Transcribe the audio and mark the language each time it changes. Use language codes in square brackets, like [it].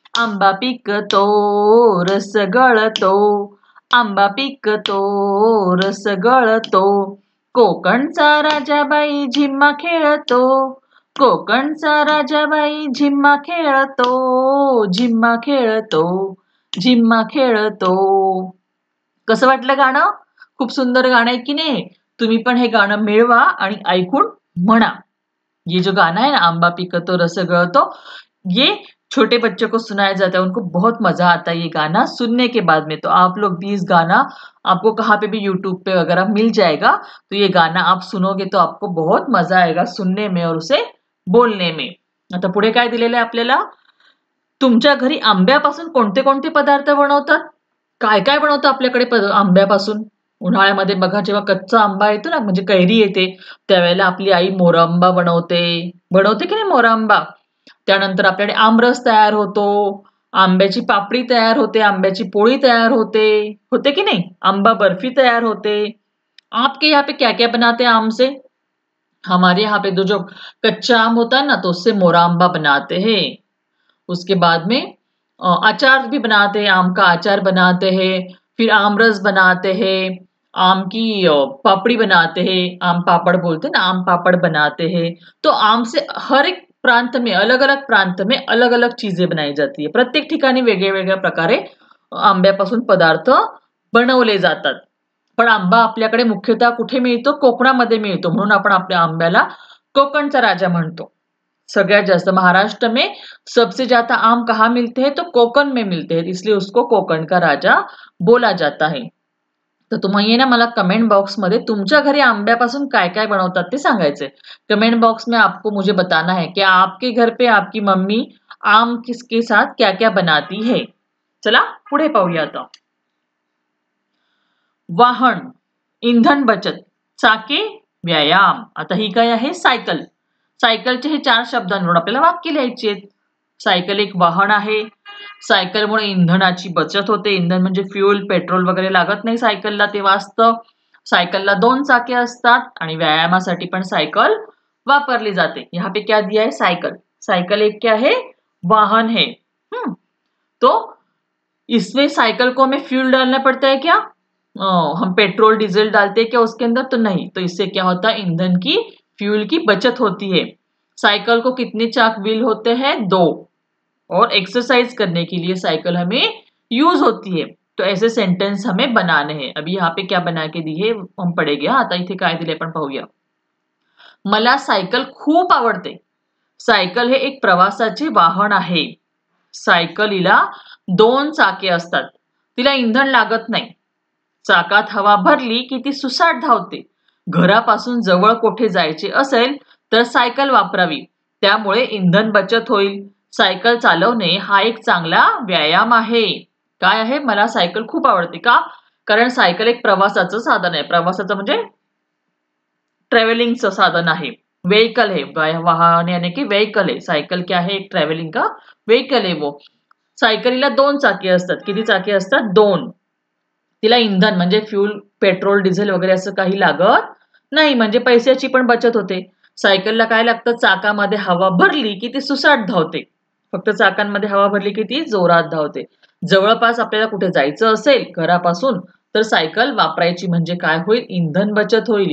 [mr] आंबा पिकतो, रस गळतो, आंबा पिकतो, रस गळतो, कोकणचा राजाबाई झिम्मा खेळतो, कोकणचा राजाबाई झिम्मा खेळतो, झिम्मा खेळतो, झिम्मा खेळतो. कसं वाटलं गाणं? खूप सुंदर गाणं आहे की नाही? तुम्ही पण हे गाणं मिळवा आणि ऐकून म्हणा. [hi] ये जो गाना है ना, [mr] आंबा पिकतो रस गळतो, [hi] ये छोटे बच्चों को सुनाया जाता है, उनको बहुत मजा आता है ये गाना सुनने के बाद में. तो आप लोग भी इस गाना, आपको कहाँ पे भी यूट्यूब पे वगैरह मिल जाएगा, तो ये गाना आप सुनोगे तो आपको बहुत मजा आएगा सुनने में और उसे बोलने में. [mr] आता पुढे काय दिलेलं आहे आपल्याला, तुमच्या घरी आंब्यापासून कोणते कोणते पदार्थ बनवतात, काय काय बनवतं आपल्याकडे आंब्यापासून. उन्हाळ्यामध्ये बघा, जेव्हा कच्चा आंबा येतो ना, म्हणजे कैरी येते, त्यावेळेला आपली आई मोरंबा बनवते, बनवते की नाही मोरंबा. त्यानंतर आपल्याकडे आमरस तयार होतो, आंब्याची पापड़ी तैयार होते, आंब्याची पोळी तैयार होते, होते [hi] कि नहीं? [mr] आंबा बर्फी तैयार होते। [hi] आपके यहाँ पे क्या क्या बनाते हैं आम से? हमारे यहाँ पे जो कच्चा आम होता है ना, तो उससे मोरंबा बनाते हैं। उसके बाद में अचार भी बनाते हैं, आम का अचार बनाते हैं, फिर आमरस बनाते हैं, आम की पापड़ी बनाते हैं, आम पापड़ बोलते हैं ना, आम पापड़ बनाते हैं। तो आम से हर एक प्रांत में, अलग अलग प्रांत में अलग अलग चीजें बनाई जाती है। [mr] प्रत्येक ठिकाणी वेगळ्या वेगळ्या प्रकारे आंब्यापासून पदार्थ बनवले जातात। पण आंबा आपल्याकडे मुख्यतः कुठे मिळतो? कोकणामध्ये मिळतो, म्हणून आपण आपल्या आंब्याला कोकणचा राजा म्हणतो। सगळ्यात जास्त [hi] महाराष्ट्र में सबसे ज्यादा आम कहाँ मिलते हैं? तो कोकण में मिलते हैं, इसलिए उसको कोकण का राजा बोला जाता है। [mr] तर तुम्ही ना मला कमेंट बॉक्स मध्ये तुमच्या घरी आंब्यापासून काय काय बनवतात ते सांगायचंय। [hi] कमेंट बॉक्स में आपको मुझे बताना है कि आपके घर पे आपकी मम्मी आम किसके साथ क्या क्या बनाती है। [mr] चला पुढे पाहूया आता। वाहन, इंधन बचत, चाके, व्यायाम। आता ही काय आहे? सायकल। सायकलचे हे 4 शब्दांवरून आपल्याला वाक्य लिहायची आहेत। सायकल एक वाहन आहे। सायकलमुळे इंधनाची बचत होते। इंधन म्हणजे फ्यूल, पेट्रोल वगैरे लागत नाही सायकलला, ते वाचतं। सायकलला 2 चाके असतात आणि व्यायामासाठी पण सायकल वापरली जाते। [hi] यहाँ पे क्या दिया है? सायकल। सायकल एक क्या है? वाहन है। तो इसमें साइकिल को हमें फ्यूल डालना पड़ता है क्या? हम पेट्रोल डीजल डालते हैं क्या उसके अंदर? तो नहीं। तो इससे क्या होता है? ईंधन की, फ्यूल की बचत होती है। साइकिल को कितने चाक व्हील होते हैं? 2। और एक्सरसाइज करने के लिए साइकिल हमें यूज होती है। तो ऐसे सेंटेन्स हमें बनाने हैं। अभी यहाँ पे क्या बना के दी है हम पढ़ेंगे। [mr] आता इथे काय दिले आपण पाहूया। मला सायकल खूप आवडते। सायकल हे एक प्रवासाचे वाहन आहे। सायकलीला 2 चाके असतात, तिला इंधन लागत नाही। चाकात हवा भरली की ती सुसाट धावते। घरापासून जवळ कोठे जायचे असेल तर सायकल वापरावी, त्यामुळे इंधन बचत होईल। सायकल चालवणे हा एक चांगला व्यायाम आहे। काय आहे? मला सायकल खूप आवडते। का? कारण सायकल एक प्रवासाचं साधन आहे। प्रवासाचं म्हणजे ट्रैवलिंगचं साधन आहे। [hi] व्हीकल है, वाहन यानी कि व्हीकल है। सायकल क्या है? एक ट्रैवलिंग का व्हीकल है वो। [mr] सायकलीला 2 चाके असतात। किती चाके असतात? 2। तिला इंधन म्हणजे फ्यूल, पेट्रोल, डिझेल वगैरे असं काही लागत नाही, म्हणजे पैशाची पण बचत होते। सायकलला काय लागतं? चाकामध्ये हवा भरली की ती सुसाट धावते। फक्त चाकांमध्ये हवा भरली की ती जोरात धावते। जवळपास आपल्याला कुठे जायचं असेल घरापासून तर सायकल वापरायची, म्हणजे काय होईल? इंधन बचत होईल।